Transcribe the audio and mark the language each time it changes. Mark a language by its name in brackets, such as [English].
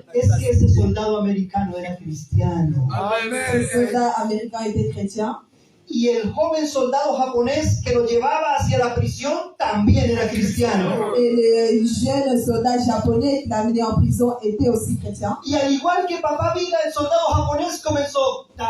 [Spanish] Es que ese soldado americano era cristiano. [French] Le soldat américain était chrétien. [Spanish] Y el joven soldado japonés que lo llevaba hacia la prisión también era cristiano. [French] Et le jeune soldat japonais qui l'a amené en prison était aussi chrétien. [Spanish] Y al igual que Papá Vida, el soldado japonés comenzó.